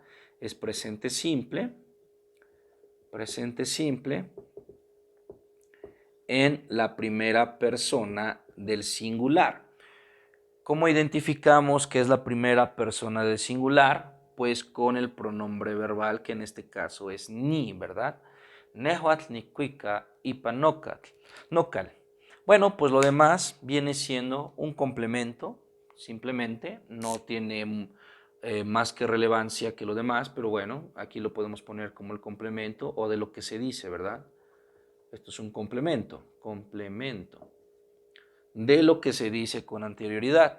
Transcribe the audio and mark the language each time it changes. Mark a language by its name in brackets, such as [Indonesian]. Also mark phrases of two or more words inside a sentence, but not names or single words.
[Spanish] Es presente simple en la primera persona del singular. ¿Cómo identificamos que es la primera persona del singular? Pues con el pronombre verbal, que en este caso es ni, ¿verdad? [Nahuatl languages] Nehuatl, nicuica, ipanocatl, nocal. [Spanish] Bueno, pues lo demás viene siendo un complemento, simplemente, no tiene más que relevancia que lo demás, pero bueno, aquí lo podemos poner como el complemento o de lo que se dice, ¿verdad? Esto es un complemento de lo que se dice con anterioridad.